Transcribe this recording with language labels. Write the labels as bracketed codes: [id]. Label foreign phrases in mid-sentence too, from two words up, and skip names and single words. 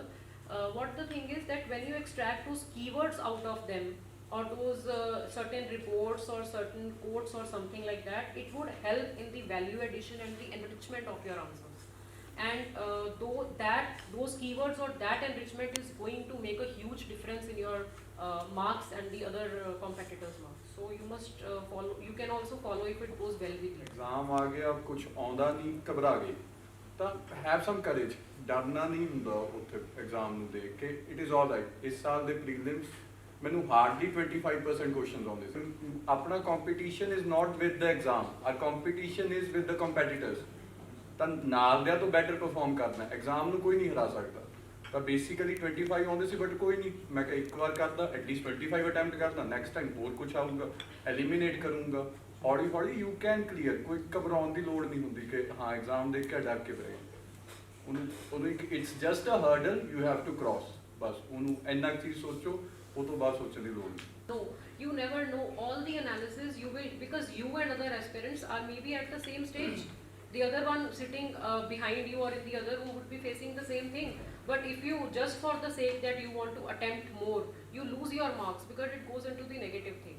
[en] What the thing is that when you extract those keywords out of them or those certain reports or certain quotes or something like that, it would help in the value addition and the enrichment of your answers. And those keywords or that enrichment is going to make a huge difference in your marks and the other competitors' marks. So you must follow. You can also follow if it goes well with you. [hi] Exam आ गया, अब कुछ आंदा नहीं, घबरा गए, तो [en] have some courage. [pa] ਡਰਨਾ ਨਹੀਂ ਹੁੰਦਾ ਉੱਥੇ एग्जाम ਨੂੰ ਦੇਖ ਕੇ. [en] It is all right. [pa] ਇਸ ਸਾਲ ਦੇ prelims ਮੈਨੂੰ hardly 25% questions ਆਉਂਦੇ ਸੀ. [en] ਆਪਣਾ competition is not with the exam. Our competition is with the competitors. [pa] ਤਾਂ ਨਾਲ ਦਿਆਂ ਤੋਂ [en] better perform [pa] ਕਰਨਾ. Exam ਨੂੰ ਕੋਈ ਨਹੀਂ ਹਰਾ ਸਕਦਾ. ਤਾਂ ਬੇਸਿਕਲੀ 25 ਆਉਂਦੇ ਸੀ ਬਟ ਕੋਈ ਨਹੀਂ, ਮੈਂ ਕਿਹਾ ਇੱਕ ਵਾਰ ਕਰਦਾ, ਐਟਲੀਸਟ 25 ਅਟੈਂਪਟ ਕਰਦਾ, [en] next time [pa] ਹੋਰ ਕੁਝ ਆਊਗਾ, ਐਲੀਮੀਨੇਟ ਕਰੂੰਗਾ, ਹੌਲੀ ਹੌਲੀ [en] you can clear. [pa] ਕੋਈ ਘਬਰਾਉਣ ਦੀ ਲੋੜ ਨਹੀਂ ਹੁੰਦੀ ਕਿ ਹਾਂ ਐਗਜ਼ਾਮ ਦੇਖ ਕੇ ਡਰ ਕੇ ਪਏ, ਉਹਨੂੰ ਇੱਕ [en] it's just a hurdle you have to cross. [pa] ਬਸ ਉਹਨੂੰ ਇੰਨਾ ਕੁ ਚੀਜ਼ ਸੋਚੋ, ਉਹ ਤੋਂ ਬਾਅਦ ਸੋਚਣ ਦੀ ਲੋੜ ਨਹੀਂ. [en] No, you never know all the analysis. You will, because you and other aspirants are maybe at the same stage. The other one sitting behind you or in the other room would be facing the same thing. But if you, just for the sake that you want to attempt more, you lose your marks because it goes into the negative thing.